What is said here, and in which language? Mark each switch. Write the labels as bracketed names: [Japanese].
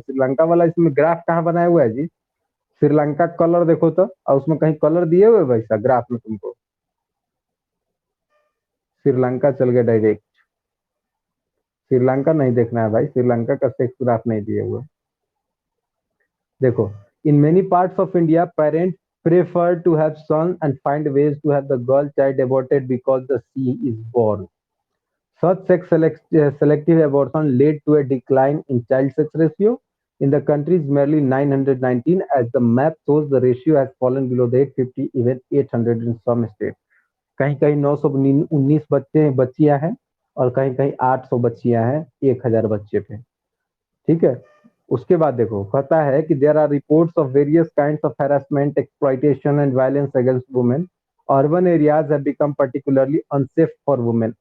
[Hindi] श्रीलंका वाला इसमें ग्राफ कहाँ बनाया हुआ है जी? श्रीलंका कलर देखो तो, और उसमें कहीं कलर दिए हुए वैसा ग्राफ में तुमको? श्रीलंका चल गया डायरेक्ट। श्रीलंका नहीं देखना है भाई, श्रीलंका का सेक्स ग्राफ नहीं दिए हुए। देखो, [English] In many parts of India parents prefer to have son and find ways to have the girl child aborted because the she is born. Such selective abortion led to a decline in child sex ratio. In the country is merely 919, as the map shows the ratio has fallen below the 850, even 800 in some states. [Hindi] कहीं कहीं 919 बच्चे बच्चियां हैं, और कहीं कहीं 800 बच्चियां हैं 1000 बच्चे पे। ठीक है। उसके बाद देखो, कहता है कि [English] There are reports of various kinds of harassment, exploitation and violence against women. Urban areas have become particularly unsafe for women.